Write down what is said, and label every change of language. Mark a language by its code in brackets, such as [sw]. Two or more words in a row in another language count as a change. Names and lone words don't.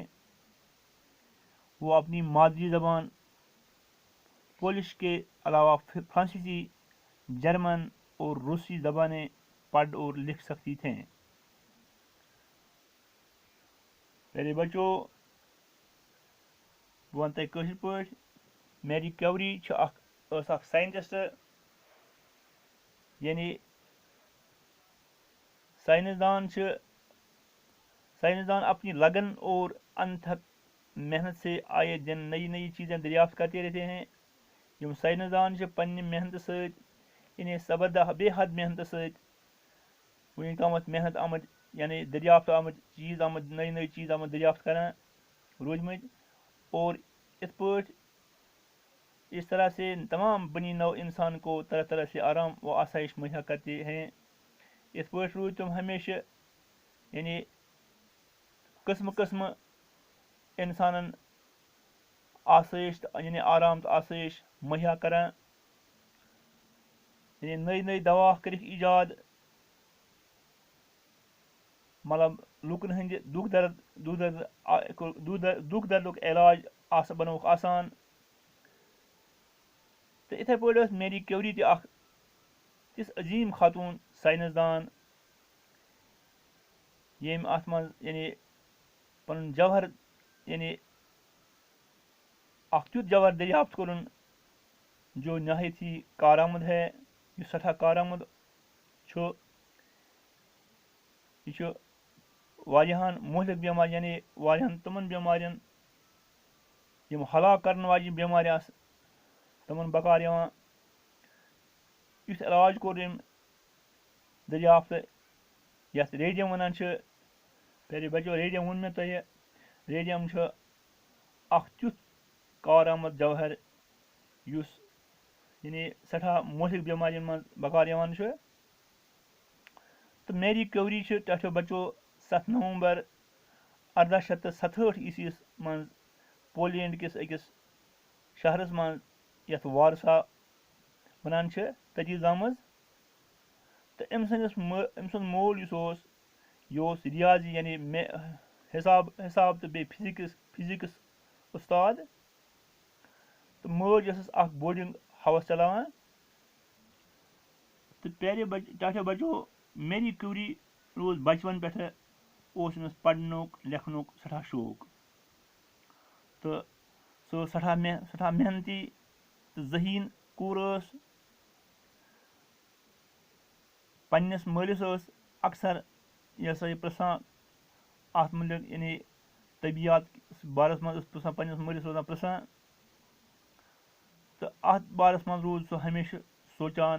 [ur] وہ اپنی مادری زبان پولش کے علاوہ فرانسیسی، جرمن اور روسی زبانیں پڑھ اور لکھ سکتی تھیں۔ میرے بچوں، [ks] بہٕ وَنہٕ تۄہہِ کٲشِر پٲٹھۍ، میری کیوری ٲس اکھ ساینٹسٹ۔ [ur] یعنی سائنسدان اپنی لگن اور انتھک محنت سے آئے دن نئی چیزیں دریافت کرتے رہتے ہیں۔ [ks] یم سائنسدان چھِ پننہِ محنتہٕ سۭتۍ، یعنی بے حد محنتہٕ سۭتۍ وٕنیُک تامَتھ محنت آمٕتۍ، یعنی دریافت آمٕتۍ چیٖز آمٕتۍ، نٔے چیٖز آمٕتۍ دریافت کران روٗدمٕتۍ، اور یِتھ پٲٹھۍ [ur] اس طرح سے تمام بنی نو انسان کو طرح طرح سے آرام و آسائش مہیا کرتے ہیں۔ [ks] اس پٲٹھۍ روٗدۍ تِم ہمیشہ یعنی قٕسمہٕ اِنسانن آسٲیش یعنی آرام تہٕ آسٲیش مہیا کران۔ یعنی نٔے دوا کٔرِکھ ایجاد، مطلب لُکن ہٕنٛدِ دُکھ دردُک علاج بنووُکھ آسان۔ تہٕ یِتھے پٲٹھۍ ٲس میری کیوری تہِ اکھ تِژھ عظیٖم خاتوٗن ساینسدان، ییٚمۍ اتھ منٛز یعنی پنُن جوہر یعنی اکھ تیُتھ جوہر دریافت کوٚرُن [ur] جو نہایت ہی کارآمد ہے، [ks] یُس سٮ۪ٹھاہ کارآمد چھُ۔ یہِ چھُ واریاہن مہلک بٮ۪مارٮ۪ن یعنی واریاہن تِمن بٮ۪مارٮ۪ن یِم ہلاک کرن واجنہِ بٮ۪مارِ آسہٕ تِمن بکار یِوان۔ یُتھ علاج کوٚر أمۍ دریافت یتھ ریڈیم ونان چھِ۔ [ur] پیارے بچو، [ks] ریڈیم ووٚن مےٚ تۄہہِ، ریڈیم چھُ اکھ تیُتھ کارآمد جوہر یُس یعنی سٮ۪ٹھاہ مہلک بٮ۪مارٮ۪ن منٛز بکار یِوان چھُ۔ تہٕ میری کیوری چھِ ٹاٹھیو بچو 7 نومبر 1867 عیسویس منٛز پولینڈ کِس أکِس شہرس منٛز یتھ وارسا ونان چھِ تٔتی زامٕژ۔ تہٕ أمۍ سُنٛد مول یُس اوس، یہِ اوس ریاضی یعنی حساب تہٕ بیٚیہِ فزکس استاد، تہٕ مٲج ٲسٕس اکھ بورڈنگ ہاوس چلاوان۔ تہٕ پیارے ٹاٹھیو بچو، میری کیوری روٗز بچپن پٮ۪ٹھٕ اوس أمِس پرنُک لیکھنُک سٮ۪ٹھاہ شوق، تہٕ سۄ ٲس سٮ۪ٹھاہ محنتی تہٕ ذہیٖن کوٗر ٲس۔ پننِس مٲلِس ٲس اکثر یہِ ہسا یہِ پرژھان اتھ مُتعلق، یعنی طبیعت بارس منٛز ٲس پرژھان پننِس مٲلِس روزان پرژھان، تہٕ اتھ بارس منٛز روٗد سُہ ہمیشہ سونٛچان۔